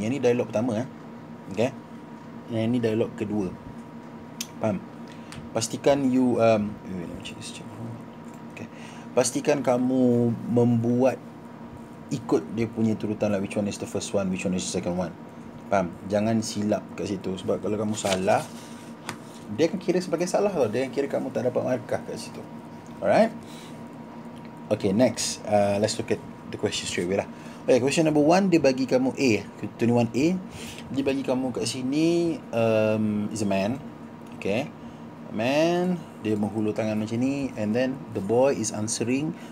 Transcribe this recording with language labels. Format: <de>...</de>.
<ms>Yang ni dialog pertama okay. Yang ni dialog kedua. Faham? Pastikan you okay. Pastikan kamu membuat ikut dia punya turutan lah,</ms> <en>which one is the first one, which one is the second one.</en> <ms>Faham? Jangan silap kat situ, sebab kalau kamu salah, dia akan kira sebagai salah tau. Dia akan kira kamu tak dapat markah kat situ. Alright?</ms> <en>Okay, next, let's look at the question straight away lah. Okay, question number 1,</en> <ms>dia bagi kamu</ms> <en>A, 21A.</en> <ms>Dia bagi kamu kat sini</ms> <en>is a man. Okay, a man,</en> <ms>dia menghulur tangan macam ni,</ms> <en>and then the boy is answering.</en>